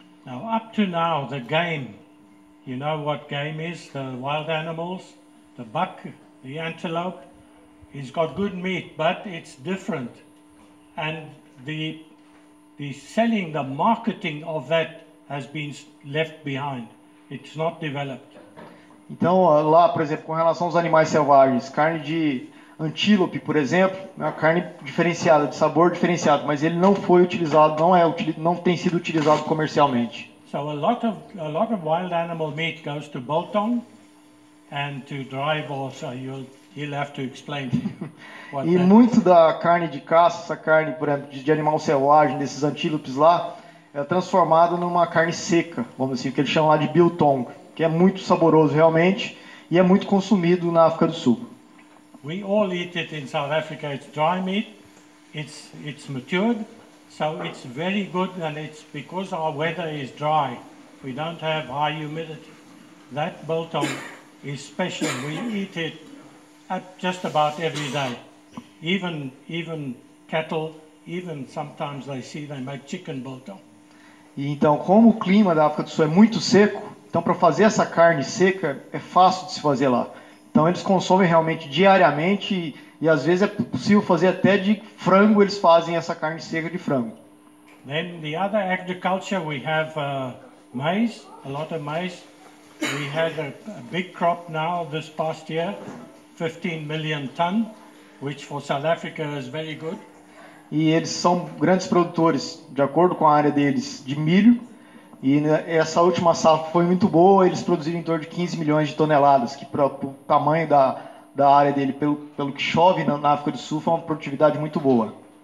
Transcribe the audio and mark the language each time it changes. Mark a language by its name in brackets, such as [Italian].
[English] Now, up to now, the game, you know what game is? The wild animals, the buck, the antelope, it's got good meat, but it's different. And the selling, the marketing of that has been left behind. It's not developed. [Portuguese] Então, lá, por exemplo, com relação aos animais selvagens, carne de antílope, por exemplo, é uma carne diferenciada, de sabor diferenciado, mas ele não foi utilizado, não tem sido utilizado comercialmente. [English] So a lot of wild animal meat goes to biltong and to drive also. You'll have to explain what [Portuguese] E [English] that [Portuguese] muito da carne de caça, essa carne, por exemplo, de animal selvagem, desses antílopes lá, é transformada numa carne seca, vamos dizer assim, que eles chamam lá de biltong, que é muito saboroso realmente e é muito consumido na África do Sul. [English] We all eat it in South Africa. It's dry meat. It's matured, so it's very good, and it's because our weather is dry. We don't have high humidity. That biltong is special. We eat it just about every day. Even cattle, even sometimes they make chicken biltong. [Portuguese] E então, como o clima da África do Sul é muito seco, então para fazer essa carne seca é fácil de se fazer lá. Então eles consomem realmente diariamente e às vezes é possível fazer até de frango, eles fazem essa carne seca de frango. [English] Then the other agriculture, we have maize, a lot of maize. We had a big crop now this past year, 15 million ton, which for South Africa is very good. [Portuguese] E eles são grandes produtores, de acordo com a área deles, de milho. E essa última safra foi muito boa, eles produziram em torno de 15 milhões de toneladas, que para o tamanho da área dele, pelo que chove na África do Sul, foi uma produtividade muito boa.